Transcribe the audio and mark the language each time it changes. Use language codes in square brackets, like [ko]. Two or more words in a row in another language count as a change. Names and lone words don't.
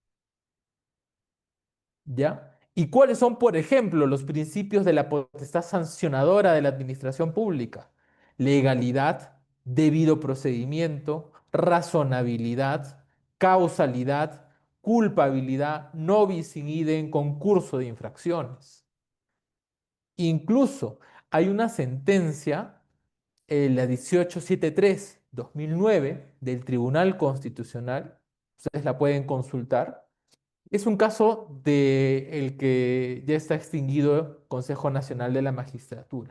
[es] ¿Ya? ¿Y cuáles son, por ejemplo, los principios de la potestad sancionadora de la administración pública? Legalidad, debido procedimiento, razonabilidad, causalidad, culpabilidad, [la] no bis in idem, [es] concurso de infracciones. Incluso hay una sentencia, la 1873/2009 del Tribunal Constitucional, ustedes la pueden consultar. Es un caso de el que ya está extinguido Consejo Nacional de la Magistratura.